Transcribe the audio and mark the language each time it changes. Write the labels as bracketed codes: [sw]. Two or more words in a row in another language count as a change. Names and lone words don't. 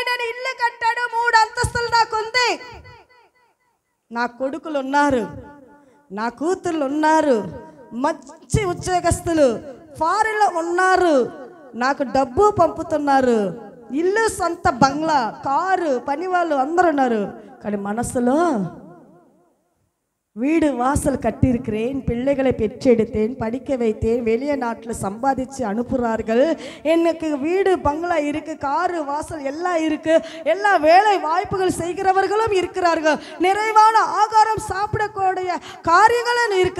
[te] నేను ఇల్లు కట్టాడు, 3 అంతస్తులు నాకుంది, నా కొడుకులు ఉన్నారు, నా కూతుర్లు ఉన్నారు, మంచి ఉద్యోగస్తులు ఫారిన్లో ఉన్నారు, నాకు డబ్బు పంపుతున్నారు, ఇల్లు, సొంత బంగ్లా, కారు, పని వాళ్ళు అందరు ఉన్నారు. కానీ మనసులో [ta] வீடு வாசல் கட்டியிருக்கிறேன், பிள்ளைகளை பெற்றெடுத்தேன், படிக்க வைத்தேன், வெளியே நாட்டில் சம்பாதிச்சு அனுப்புகிறார்கள், எனக்கு வீடு பங்களா இருக்கு, காரு வாசல் எல்லாம் இருக்கு, எல்லா வேலை வாய்ப்புகள் செய்கிறவர்களும் இருக்கிறார்கள், நிறைவான ஆகாரம் சாப்பிடக்கூடிய காரியங்களும் இருக்கு.